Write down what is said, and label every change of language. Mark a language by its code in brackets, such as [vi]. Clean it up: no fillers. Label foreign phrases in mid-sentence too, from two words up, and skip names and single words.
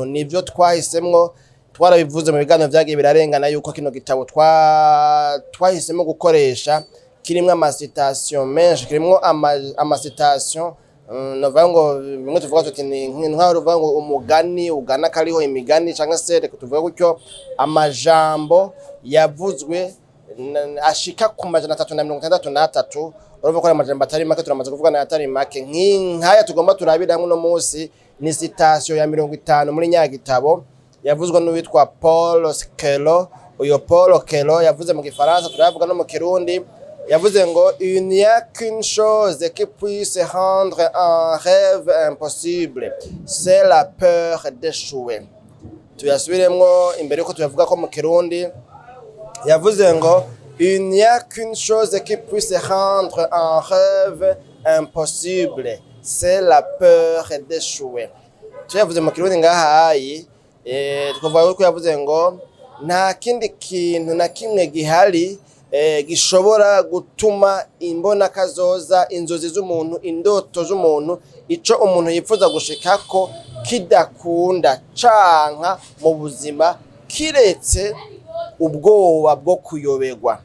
[rn] Nivyo twahisemwo, twarabivuze mu biganiro vyagiye birarengana yuko kino gitabo twahisemo gukoresha kirimwo amasitation menshi, kirimwo amasitation novuga ngo bimwe tuvuga tuti ni nk'uruvuga ngo umugani ugana kariho imigani canke se reka tuvuga gutyo amajambo yavuzwe ashika ku majana 363. Urumva ko amajambo atari make, turamaze kuvuga na atari make. Nk'aya tugomba turabira hamwe no munsi ni citation ya 50 muri nyagitabo yavuzwe n'uwitwa Paul Skello. Uyo Paul Skello yavuze mu Gifaransa, turavuga no mu Kirundi. Yavuze ngo [fr] il n'y a qu'une chose qui puisse rendre un rêve impossible, c'est la peur d'échouer. [rn] Tuyasubiremwo imbere yuko tuyavuga ko mu Kirundi. Yavuze ngo [fr] il n'y a qu'une chose qui puisse rendre un rêve impossible, c'est la peur d'échouer. [rn] Tuyavuze mu Kirundi ngahayi tukavuga ko yavuze ngo nta kindi kintu na kimwe gihari gishobora gutuma imbona kazoza, inzozi z'umuntu, indoto z'umuntu, ico umuntu yifuza gushikako kidakunda canka mu buzima kiretse ubwoba bwo kuyoberwa.